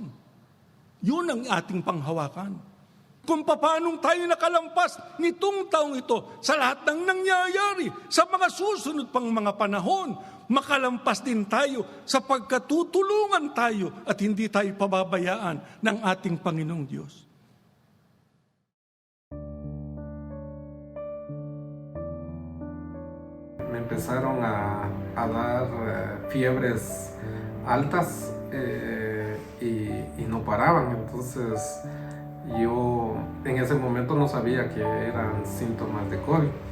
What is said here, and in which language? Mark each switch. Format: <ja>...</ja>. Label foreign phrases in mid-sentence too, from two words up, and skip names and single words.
<tl>Yun ang ating panghawakan. Kung paanong tayo nakalampas nitong taong ito sa lahat ng nangyayari sa mga susunod pang mga panahon, makalampas din tayo sapagkat tutulungan tayo at hindi tayo pababayaan ng ating Panginoong Diyos.</tl> <es>Me empezaron a dar fiebres altas y no paraban, entonces yo en ese momento no sabía que eran síntomas de COVID.</es>